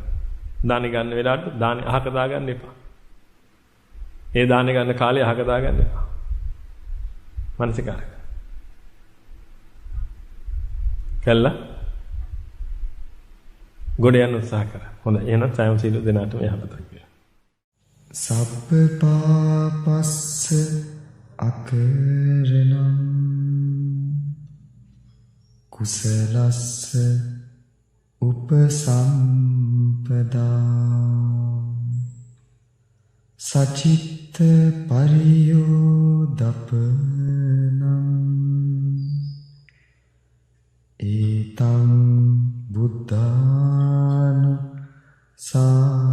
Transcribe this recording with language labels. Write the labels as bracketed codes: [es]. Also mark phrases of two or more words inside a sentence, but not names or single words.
[si] දානි ගන්න වෙලාවට දානි අහක දාගන්න එපා. ඒ දානි ගන්න කාලේ අහක දාගන්න එපා. මානසිකාර කළා. ගොඩ යන්න උත්සාහ කරා. හොඳයි. එහෙනම් සෑම සීල දෙනාටම යහපතක් වේවා. [pi] සබ්බ පාපස්ස අකරණං කුසලස්ස උපසම්පදා සචිත්ත පරියෝදපනං ඒතං බුද්ධානු සා